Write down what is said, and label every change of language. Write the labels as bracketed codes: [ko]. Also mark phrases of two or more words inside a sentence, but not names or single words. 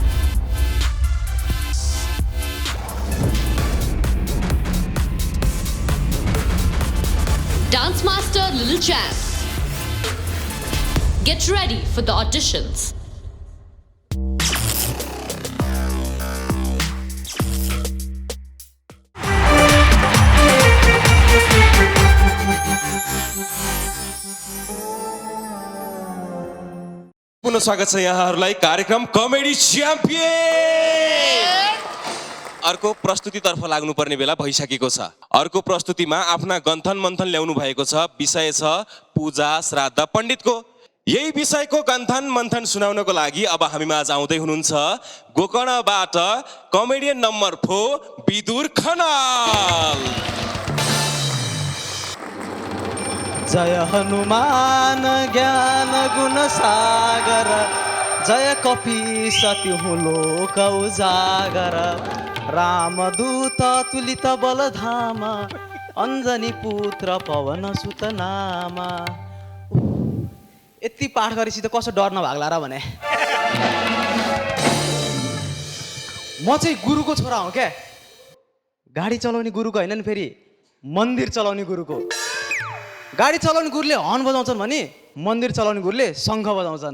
[en] Dance Master Little Champs. Get ready for the auditions. [ne] पुनः स्वागत छ यहाँहरूलाई कार्यक्रम कमेडी च्याम्पियन। अर्को प्रस्तुतितर्फ लाग्नुपर्ने बेला भइसकेको छ। अर्को प्रस्तुतिमा आफ्ना गन्थन मन्थन ल्याउनु भएको छ। विषय छ पूजा श्राद्ध पण्डितको। यही विषयको गन्थन मन्थन सुनाउनको लागि अब हामीमा आज आउँदै हुनुहुन्छ गोकर्णबाट कमेडियन नम्बर 4 विदुर खनाल। [awa] जय हनुमान ज्ञान गुण सागर, जय कपीस तिहु लोक उजागर, रामदूत तुलित बलधाम, अञ्जनी पुत्र पवन सुत नामा। [ne] यति पाठ गरेपछि त कसो डर नभाग्ला र भने। म चाहिँ गुरुको छोरा हो क्या। गाडी चलाउने गुरुको होइन नि, फेरि मन्दिर चलाउने गुरुको। गाडी चलाउने गुरुले हर्न बजाउँछन् भने मन्दिर चलाउने गुरुले शङ्ख बजाउँछन्।